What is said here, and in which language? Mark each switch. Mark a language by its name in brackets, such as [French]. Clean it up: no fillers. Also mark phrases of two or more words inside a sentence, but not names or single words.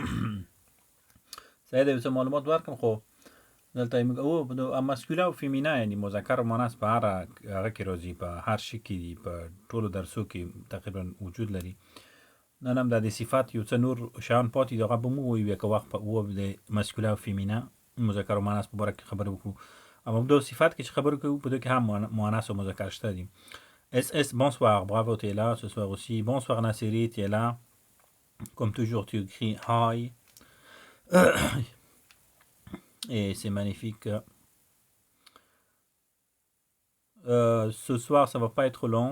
[Pashto] سعید بس معلومات ورکم خو دلته موږ او ماسکولا او فیمینا یعنی مذکر او مؤنث په هغه کې راځي په هر شي کې په ټولو درسو کې تقریبا وجود لري. نن هم د صفات یو څه نور شان پاتې دغه به مو وي که وخت په د ماسکولا او فیمینا مذکر او مؤنث په اړه خبرې وکړو. اما د صفات کې خبرې کوو په دې کې هم مؤنث او مذکر شته دي. [French] SS, bonsoir, bravo, tu es là ce soir aussi. Bonsoir Nassiri, tu es là. Comme toujours, tu écris hi. Et c'est magnifique. Ce soir, ça va pas être long.